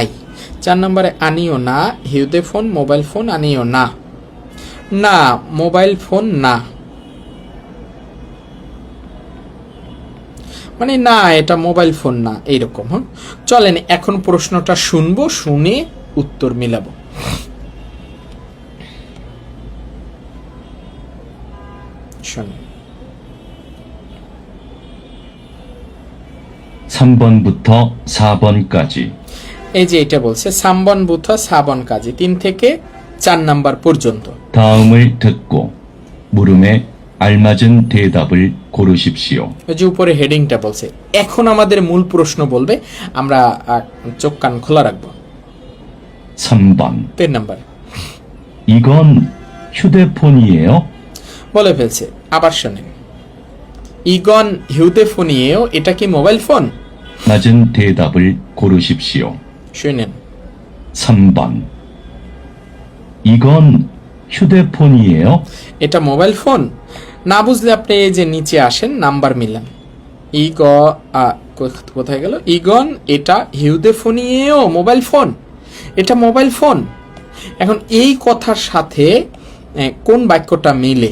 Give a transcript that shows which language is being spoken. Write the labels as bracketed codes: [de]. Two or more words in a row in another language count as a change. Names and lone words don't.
[bn] 4 নম্বরে আনিও না হিউতে ফোন মোবাইল ফোন আনিও না, না মোবাইল ফোন না, মানে না এটা মোবাইল ফোন না, এইরকম। হ্যাঁ, চলেন এখন প্রশ্নটা শুনবো, শুনে উত্তর মিলাবো। শুনুন। [ko] 3번부터 4번까지. [bn] এই যে এটা বলছে [ko] 3번부터 4번까지 [bn] 3 থেকে 4 নাম্বার পর্যন্ত। [ko] 다음을 듣고 물음에 알맞은 대답을 고르십시오. [bn] ওই যে উপরে হেডিংটা বলছে, এখন আমাদের মূল প্রশ্ন বলবে, আমরা চোখ কান খোলা রাখবো। [ko] 3번. [bn] 3 নাম্বার [ko] 이건 휴대폰이에요? [bn] বলে ফেলছে, আবার শোনেন। [ko] 이건 휴대폰이에요, [bn] এটা কি মোবাইল ফোন? [ko] 맞은 대답을 고르십시오. [bn] শুনেন। [ko] 3번. 이건 휴대폰이에요? [bn] এটা মোবাইল ফোন? না বুঝলে আপনি এই যে নিচে আসেন, নাম্বার মিলান। কোথায় গেল? ইগন এটা হিউদেফোনিয়েও মোবাইল ফোন, এটা মোবাইল ফোন। এখন এই কথার সাথে কোন বাক্যটা মিলে?